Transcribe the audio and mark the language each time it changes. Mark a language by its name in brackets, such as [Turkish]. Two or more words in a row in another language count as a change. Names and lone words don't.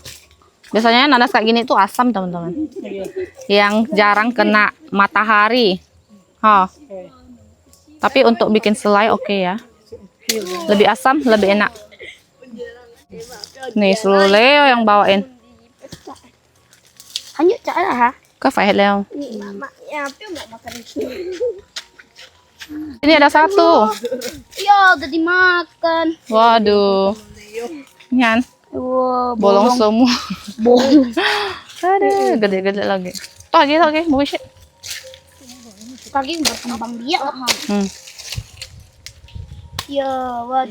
[Indonesian] Biasanya nanas kayak gini tuh asam teman-teman. Yang jarang kena matahari. Tapi untuk bikin selai oke ya. Lebih asam, lebih enak. Nih Leo yang bawain. Hanya cara ha. [Vietnamese] Có phải Leo? [Indonesian] Ya, pia mau makan itu. Ini ada satu. Ya, udah dimakan. Waduh. Nyan, Wah, bolong semua. bolong. Ada gede-gede lagi. Tuh lagi, bullshit. Lagi berkembang biak. Ya, waduh.